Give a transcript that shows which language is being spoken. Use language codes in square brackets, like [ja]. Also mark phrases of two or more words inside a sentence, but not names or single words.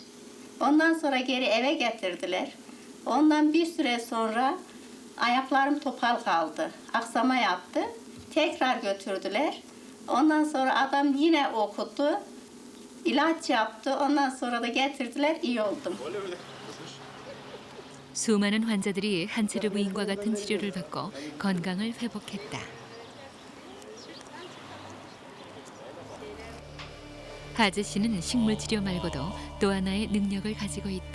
[tr] Ondan sonra geri eve getirdiler. Ondan bir süre sonra ayaklarım topal kaldı. Aksama yaptı. Tekrar götürdüler. Ondan sonra adam yine okudu. İlaç yaptı. Ondan sonra da getirdiler. İyi oldum. [ko] 수많은 환자들이 한체르 부인과 같은 치료를 받고 건강을 회복했다. 하즈 씨는 식물 치료 말고도 또 하나의 능력을 가지고 있다.